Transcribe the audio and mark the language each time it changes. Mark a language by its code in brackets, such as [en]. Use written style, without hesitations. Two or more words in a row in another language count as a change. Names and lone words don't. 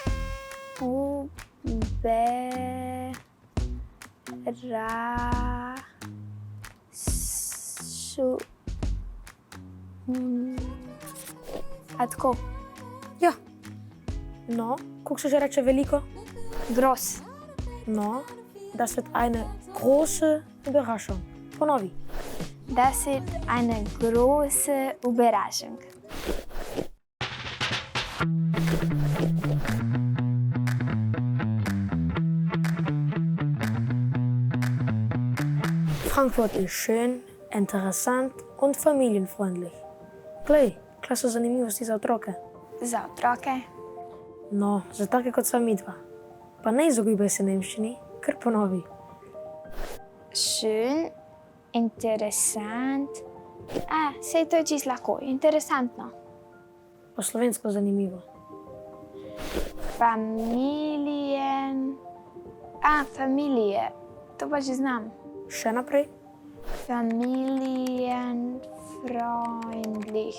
[sl] A tako? Ja. No, kako se že reče veliko? Gross. No, [de] das wird eine große Überraschung. [sl] Ponovi. [de] Das wird eine große Überraschung. Frankfurt ist schön, interessant und familienfreundlich. [sl] Glej, kaj so zanimivosti za otroke. Za otroke? No, za take kot sva midva. Pa ne izogibaj se nemščini, kar ponovi. [de] Schön, interessant. [sl] Sej to je čisto lahko, interesantno. Po slovensko zanimivo. Familien. Familije. To pa že znam. Še naprej. Familienfreundlich.